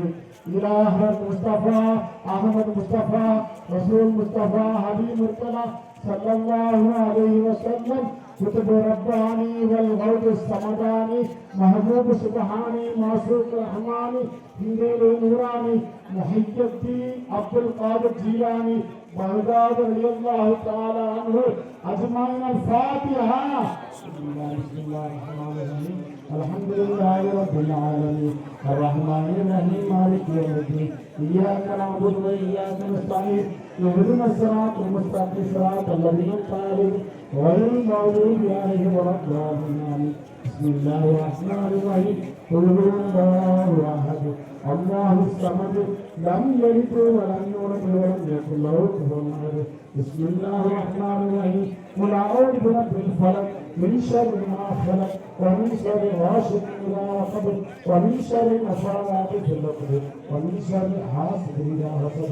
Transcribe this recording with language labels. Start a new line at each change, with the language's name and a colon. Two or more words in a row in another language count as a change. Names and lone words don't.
Arabic: إلهي مصطفى أحمد مصطفى رسول مصطفى حبيب مرتضى صلى الله عليه وسلم قطب رباني والغوث صمداني محبوب سبحاني معشوق رحماني قنديل نوراني محيي الدين عبد القادر جيلاني بغداد رضي الله تعالى عنه أجمعين الفاتحة. بسم الله الرحمن الرحيم الحمد لله رب العالمين الرحمن الرحيم مالك يوم الدين إياك نعبد وإياك نستعين اهدنا الصراط المستقيم صراط الذين أنعمت غير المغضوب عليهم ولا الضالين. بسم الله الرحمن الرحيم. قل هو الله احد الله الصمد لم يلد ولم يولد ولم يكن له كفوا احد. بسم الله الرحمن الرحيم. قل اعوذ برب الفلق من شر ما خلق ومن شر غاسق اذا وقب ومن شر النفاثات في العقد ومن شر حاسد اذا حسد.